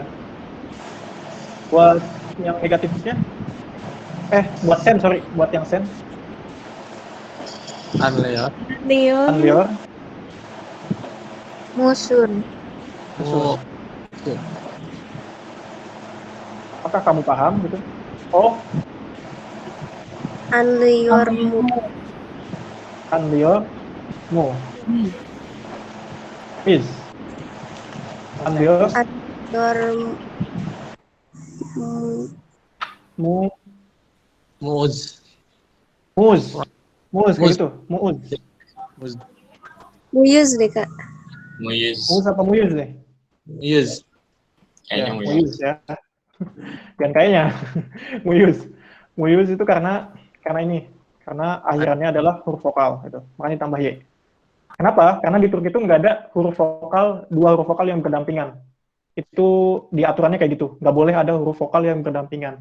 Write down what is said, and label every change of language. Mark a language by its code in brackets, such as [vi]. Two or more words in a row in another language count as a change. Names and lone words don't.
[id] Buat yang negatifnya, buat sen, sorry. Buat yang sen, Anlior. Anliur Anlior, Musun. Mu. apakah kamu paham gitu? Oh, Anliormu. Anlior, Mu. Is. Anlior, Anliormu. Mu, Muz. Muz. Muz, kayak Muz. gitu. Muuz. Muz. Muyuz deh, Kak. Muyuz. Muz apa Muyuz nih? Muyuz. Kayaknya Ya, Muyuz. Muyuz ya. Dan kayaknya Muyuz. Muyuz itu karena ini. Karena akhirannya adalah huruf vokal gitu. Makanya ditambah Y. Kenapa? Karena di Turki itu nggak ada dua huruf vokal yang berdampingan. Itu di aturannya kayak gitu. Nggak boleh ada huruf vokal yang berdampingan.